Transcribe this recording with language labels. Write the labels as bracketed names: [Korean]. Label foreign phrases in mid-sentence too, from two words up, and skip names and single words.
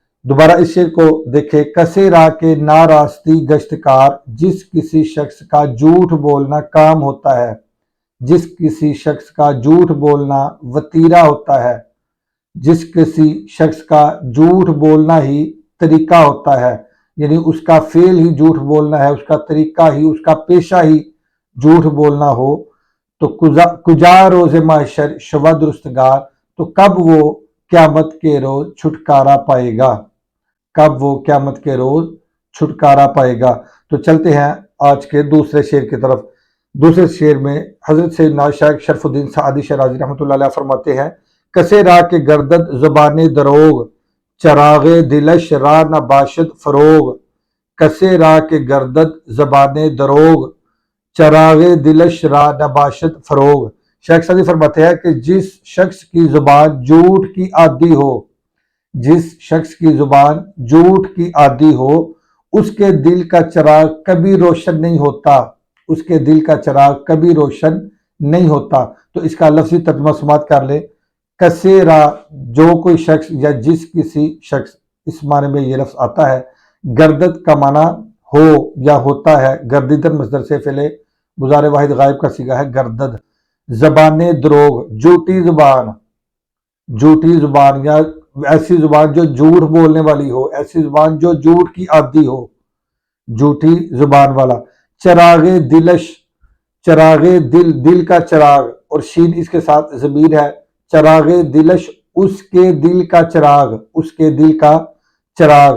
[Urdu] دوبارہ اس شعر کو دیکھیں، [Persian] کسے راہ کے ناراستی گشتکار، [Urdu] جس کسی شخص کا جھوٹ بولنا کام ہوتا ہے، جس کسی شخص کا جھوٹ بولنا وتیرہ ہوتا ہے، جس کسی شخص کا جھوٹ بولنا ہی طریقہ ہوتا ہے، یعنی اس کا فعل ہی جھوٹ بولنا ہے، اس کا طریقہ ہی، اس کا پیشہ ہی جھوٹ بولنا ہو، تو [Persian] کجا روز محشر شود رستگار، [Urdu] تو کب وہ قیامت کے روز چھٹکارا پائے گا، کب وہ قیامت کے روز چھٹکارا پائے گا۔ تو چلتے ہیں آج کے دوسرے شعر کی طرف۔ دوسرے شعر میں حضرت سیدنا شیخ شرف الدین سعدی شیرازی رحمۃ اللہ علیہ فرماتے ہیں، [Persian] کسے راہ کے گردد زبان دروغ، چراغ دلش راہ نہ باشد فروغ، کسے راہ کے گردد زبان دروغ، چراغ دلش راہ نہ باشد فروغ۔ [Urdu] شیخ سعدی فرماتے ہیں کہ جس شخص کی زبان جھوٹ کی عادی ہو، جس شخص کی زبان جھوٹ کی عادی ہو، اس کے دل کا چراغ کبھی روشن نہیں ہوتا، اس کے دل کا چراغ کبھی روشن نہیں ہوتا۔ تو اس کا لفظی ترجمہ سماعت کر لیں، [Persian] کسے راہ، [Urdu] جو کوئی شخص یا جس کسی شخص، اس معنی میں یہ لفظ آتا ہے۔ گردد کا معنی ہو یا ہوتا ہے، گردیدن مصدر سے فعل مضارع واحد غائب کا صیغہ ہے گردد۔ [Persian] زبان دروغ، [Urdu] جھوٹی زبان، جھوٹی زبان یا ایسی زبان جو جھوٹ بولنے والی ہو، ایسی زبان جو جھوٹ کی عادی ہو، جھوٹی زبان والا۔ [Persian] چراغ دلش، [Urdu] چراغ دل، دل کا چراغ، اور شین اس کے ساتھ ضمیر ہے، [Persian] چراغ دلش، [Urdu] اس کے دل کا چراغ، اس کے دل کا چراغ۔